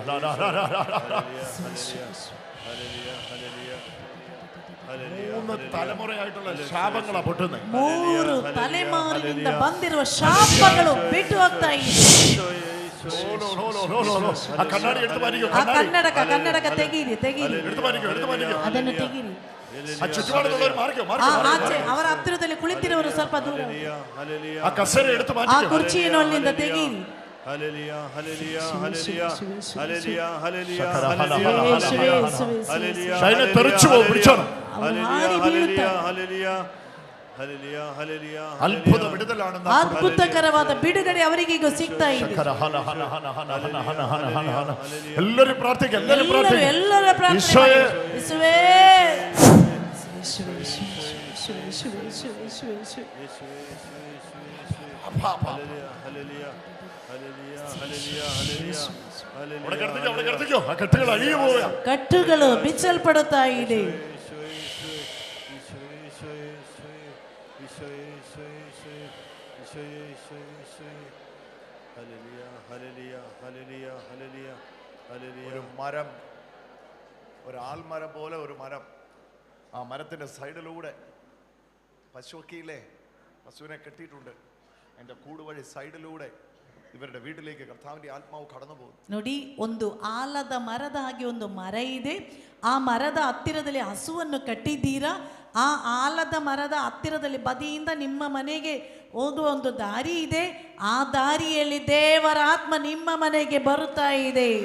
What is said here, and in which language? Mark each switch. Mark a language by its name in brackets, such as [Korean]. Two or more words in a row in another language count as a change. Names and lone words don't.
[Malayalam] മൂന്ന് തലമുറയായിട്ടുള്ള ശാപങ്ങളാ പൊട്ടുന്നത്. [Kannada] 3 ತಲೆಮಾರಿನಿಂದ ಬಂದಿರುವ ಶಾಪಗಳು ಬಿಟ್ಟು ಹೋಗ್ತಾ ಇದೆ. [Malayalam] ആ കണ്ണാടി എടുത്ത് മാറ്റിക്കോ. [Kannada] ಆ ಕನ್ನಡಕ ತೆಗೀರಿ [Malayalam] എടുത്ത് മാറ്റിക്കോ. [Kannada] ಅದನ್ನು ತೆಗೀರಿ. [Malayalam] ആ ചുറ്റുപാടുള്ളവർ മാറിക്കോ. [Kannada] ಆಚೆ ಅವರ ಹತ್ತಿರದಲ್ಲಿ ಕುಳಿತಿರುವವರು ಸ್ವಲ್ಪ ದೂರ. [Malayalam] ആ കസേര എടുത്ത് [Kannada] ಆ [Malayalam] മാറ്റിക്കോ. [Kannada] ಕುರ್ಚಿಯನ್ನು ಅಲ್ಲಿಂದ ತೆಗೀರಿ. [Malayalam] ഷൈനെ തെറിച്ചു പോകും. പിടിച്ചോണം. അത്ഭുത വിടുതലാണെന്ന്, [Kannada] ಅದ್ಭುತಕರವಾದ ಬಿಡುಗಡೆ ಅವರಿಗೆ ಈಗ ಸಿಗ್ತಾ ಇದೆ. [Malayalam] എല്ലാവരും പ്രാർത്ഥിക്കുക. [Kannada] ಎಲ್ಲರ ಪ್ರಾರ್ಥನೆ [Malayalam] ഈശോയെ, [Kannada] ಯೇಸುವೇ. [Malayalam] അവിടെ കിടത്തിക്കോ. ആ കെട്ടുകൾ അഴിഞ്ഞു പോവുക. [Kannada] ಕಟ್ಟುಗಳು ಬಿಚ್ಚಲ್ಪಡುತ್ತಾ ಇದೆ. [Malayalam] ഒരു മരം, ഒരു ആൽമരം പോലെ ഒരു മരം, ആ മരത്തിന്റെ സൈഡിലൂടെ പശുവൊക്കെയില്ലേ, പശുവിനെ കെട്ടിയിട്ടുണ്ട്. അതിന്റെ കൂട് വഴി സൈഡിലൂടെ ಇವರ വീട്ടിലേക്ക് കർത്താവിന്റെ ആത്മാവ് കടന്നു പോകും. [Kannada] ನೋಡಿ, ಒಂದು ಆಲದ ಮರದ ಹಾಗೆ ಒಂದು ಮರ ಇದೆ. ಆ ಮರದ ಹತ್ತಿರದಲ್ಲಿ ಹಸುವನ್ನು ಕಟ್ಟಿದ್ದೀರಾ. ಆ ಆಲದ ಮರದ ಹತ್ತಿರದಲ್ಲಿ ಬದಿಯಿಂದ ನಿಮ್ಮ ಮನೆಗೆ ಹೋಗುವ ಒಂದು ದಾರಿ ಇದೆ. ಆ ದಾರಿಯಲ್ಲಿ ದೇವರ ಆತ್ಮ ನಿಮ್ಮ ಮನೆಗೆ ಬರುತ್ತಾ ಇದೆ.